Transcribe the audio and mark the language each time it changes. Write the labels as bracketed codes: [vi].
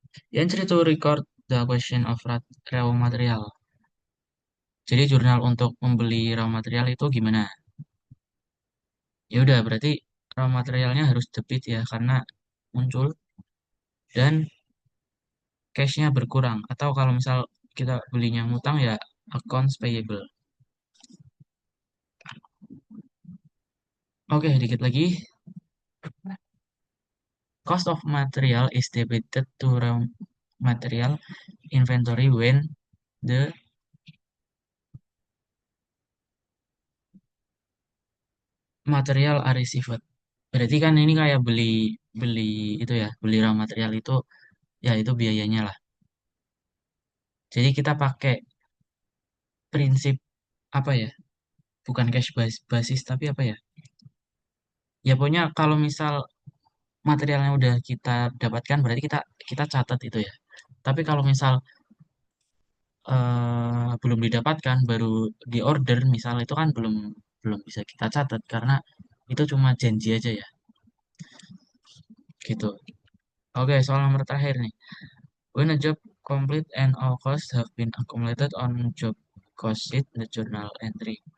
[en] The entry to record the question of raw material. [id] Jadi jurnal untuk membeli raw material itu gimana? Ya udah, berarti raw materialnya harus debit ya karena muncul, dan cash-nya berkurang. Atau kalau misal kita belinya ngutang ya accounts payable. Oke, dikit lagi. [en] Cost of material is debited to raw material inventory when the material are received. [id] Berarti kan ini kayak beli beli itu ya, beli raw material itu ya itu biayanya lah. Jadi kita pakai prinsip apa ya? Bukan cash basis tapi apa ya? Ya pokoknya kalau misal materialnya udah kita dapatkan berarti kita kita catat itu ya. Tapi kalau misal belum didapatkan baru di order misal itu kan belum belum bisa kita catat karena itu cuma janji aja ya gitu. Oke, soal nomor terakhir nih. [en] When a job complete and all costs have been accumulated on job cost sheet the journal entry.